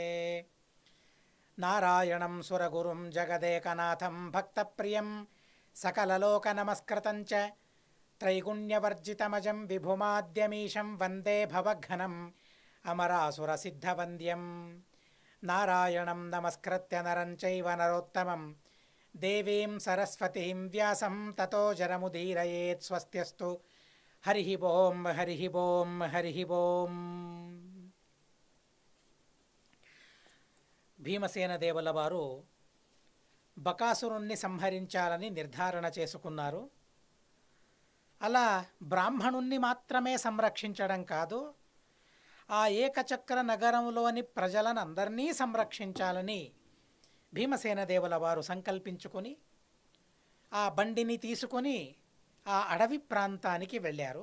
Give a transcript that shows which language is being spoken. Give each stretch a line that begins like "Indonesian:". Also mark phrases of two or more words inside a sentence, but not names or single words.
Sanskrit: नारायणं सुरगुरुं जगदेकनाथं भक्तप्रियं सकललोकनमस्कृतं च त्रैगुण्यवर्जितमजं विभुमाद्यमीशं वन्दे भवघ्नम् अमरासुरसिद्धवन्द्यं। नारायणं नमस्कृत्य नरं चैव नरोत्तमं देवीं सरस्वतीं व्यासं ततो जरमुदीरयेत्। स्वस्त्यस्तु। हरिः ओं हरिः ओं हरिः ओं।
Telugu: భీమసేన దేవుల వారు బకాసురుణ్ణి సంహరించాలని నిర్ధారణ చేసుకున్నారు. అలా బ్రాహ్మణుణ్ణి మాత్రమే సంరక్షించడం కాదు, ఆ ఏకచక్ర నగరంలోని ప్రజలను అందరినీ సంరక్షించాలని భీమసేన దేవుల వారు సంకల్పించుకొని ఆ బండిని తీసుకొని ఆ అడవి ప్రాంతానికి వెళ్ళారు.